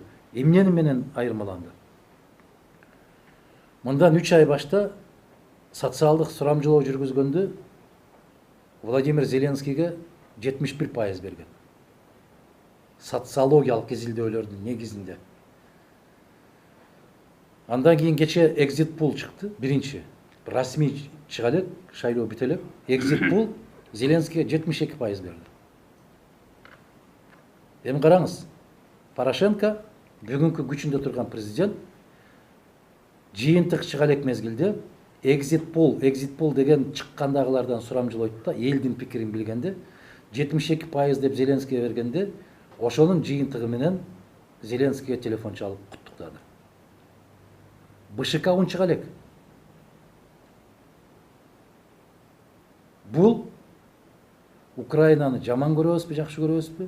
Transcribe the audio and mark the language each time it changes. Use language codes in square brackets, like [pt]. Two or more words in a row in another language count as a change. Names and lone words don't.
[ky] Эмнени менен айырмаланды? Мындан 3 ай башта социалдык сурамжылоо жүргүзгөндө Владимир Зеленскийге 71% берген. Социологиялык изилдөөлөрдүн негизинде. Андан кийин кече [en] exit poll [ky] чыкты, биринчи. Расмий чыга элек, шайлоо бүтө элек. [en] Exit poll [ky] Зеленскийге 72% берди. Эми караңыз, Порошенко бүгүнкү күчүндө турган президент жыйынтык чыга элек мезгилде [en] exit poll [ky] деген чыккандагылардан сурамжылойт да, элдин пикирин билгенде 72% деп Зеленскийге бергенде, ошонун жыйынтыгы менен Зеленскийге телефон чалып куттуктады. БШК чыга элек. Бул Украинаны жаман көрөбүзбү, жакшы көрөбүзбү?